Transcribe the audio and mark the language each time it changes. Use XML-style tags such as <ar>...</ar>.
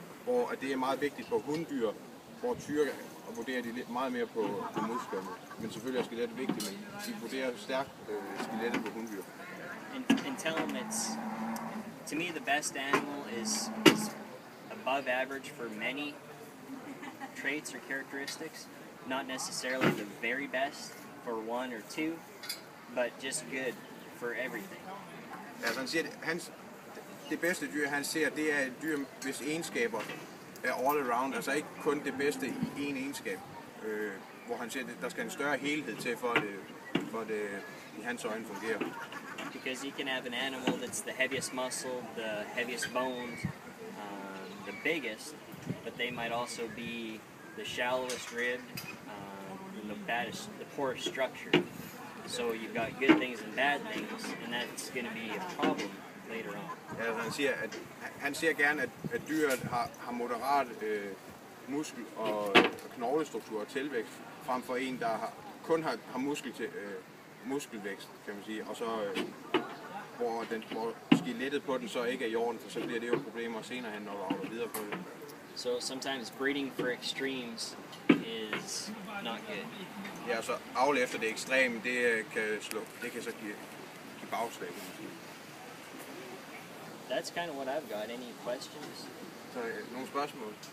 <da>Hvor det er meget vigtigt på hunddyr, hvor tyre og vurderer de lidt meget mere på musklerne. Men selvfølgelig er skelettet vigtigt, men de vurderer stærkt skelettet på hunddyr.</da> <en>And tell them to me the best animal is above average for many traits or characteristics. Not necessarily the very best for one or two, but just good for everything.</en> <da>Altså han siger, det bedste dyr han ser, det er et dyr, hvis egenskaber er all around, altså ikke kun det bedste i én egenskab, hvor han siger, at der skal en større helhed til, for det i hans øjne fungerer.</da> <en>Because you can have an animal that's the heaviest muscle, the heaviest bones, the biggest, but they might also be the shallowest ribbed, and the poorest structure. So you've got good things and bad things, and that's going to be a problem later on.</en> <da>Ja, altså han ser gerne, at dyret har moderat muskel- og knoglestruktur og tilvækst, frem for en, der kun har muskelvækst, kan man sige, og så hvor skelettet på den så ikke er i orden, for så bliver det jo problemer senere hen, når du avler videre på det.</da> <en>So sometimes breeding for extremes is not good.</en> <da>Ja, så avle efter det ekstreme, det kan så give bagslag, kan man sige.</da> <en>That's kind of what I've got. Any questions?</en> <da>Så nogle spørgsmål?</da>